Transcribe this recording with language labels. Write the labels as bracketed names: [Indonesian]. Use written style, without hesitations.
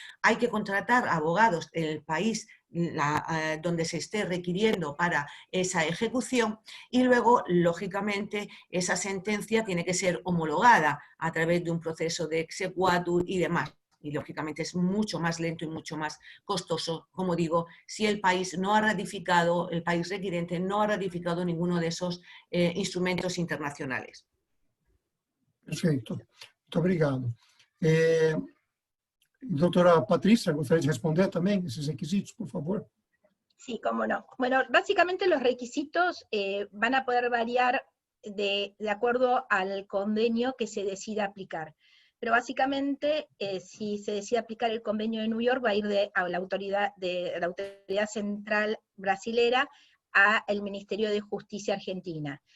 [Spanish] Hay que contratar abogados en el país donde se esté requiriendo para esa ejecución y luego, lógicamente, esa sentencia tiene que ser homologada a través de un proceso de exequatur y demás. Y, lógicamente, es mucho más lento y mucho más costoso, como digo, si el país no ha ratificado, el país requiriente no ha ratificado ninguno de esos instrumentos internacionales. [Portuguese] Perfeito. Muito obrigado. Doutora Patrícia, gostaria de responder também esses requisitos, por favor? [Spanish] Sí, cómo no. Bueno, básicamente los requisitos van a poder variar de acuerdo al convenio que se decida aplicar. Pero básicamente, si se decide aplicar el convenio de New York, va a ir a la autoridad central brasilera al Ministerio de Justicia argentina.